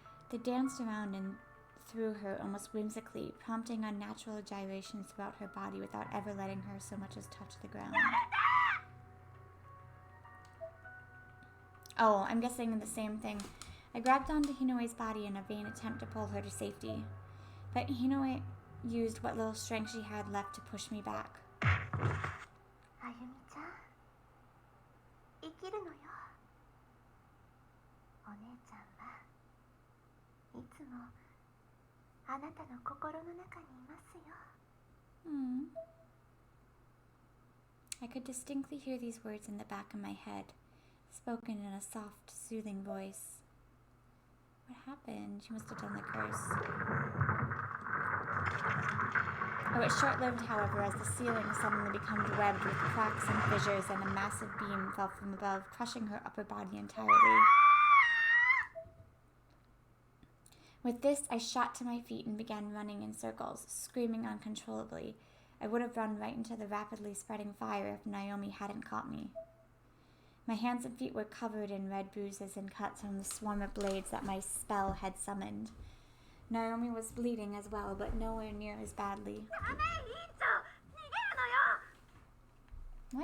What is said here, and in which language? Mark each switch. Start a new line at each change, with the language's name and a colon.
English: They danced around and through her almost whimsically, prompting unnatural gyrations throughout her body without ever letting her so much as touch the ground. Oh, I'm guessing the same thing I grabbed onto Hinoe's body in a vain attempt to pull her to safety, but Hinoe used what little strength she had left to push me back.
Japanese: あゆみちゃん生きるのよ。お姉ちゃんはいつもあなたの心の中にいますよ。
English: I could distinctly hear these words in the back of my head, spoken in a soft, soothing voice. What happened? She must have done the curse. It was short-lived, however, as the ceiling suddenly became webbed with cracks and fissures, and a massive beam fell from above, crushing her upper body entirely. With this, I shot to my feet and began running in circles, screaming uncontrollably. I would have run right into the rapidly spreading fire if Naomi hadn't caught me. My hands and feet were covered in red bruises and cuts from the swarm of blades that my spell had summoned. Naomi was bleeding as well, but nowhere near as badly.
Japanese: ダメ、委員長逃げるのよ。